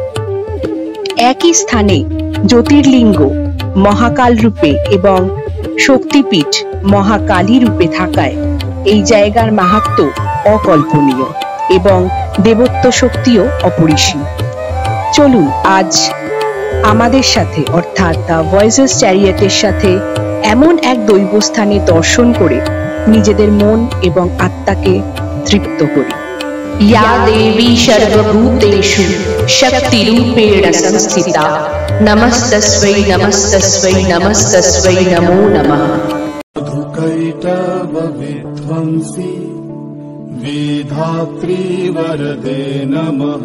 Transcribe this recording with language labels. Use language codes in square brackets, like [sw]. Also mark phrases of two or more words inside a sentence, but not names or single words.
[bn] একই স্থানে জ্যোতির্লিঙ্গ মহাকাল রূপে এবং শক্তিপীঠ মহাকালী রূপে থাকায় এই জায়গার মাহাত্ম্য অকল্পনীয় এবং দেবত্ব শক্তিও অপরিসীম। চলুন আজ আমাদের সাথে অর্থাৎ দ্য ভয়েসেস চ্যারিয়েটের সাথে এমন এক দৈবস্থানে দর্শন করে নিজেদের মন এবং আত্মাকে তৃপ্ত করি। [sa] या देवी सर्वभूतेषु शक्तिरूपेण संस्थिता नमस्तस्मै नमस्तस्मै नमस्तस्मै नमो नमः। मधुकैटभविध्वंसी विधात्री वरदे नमः।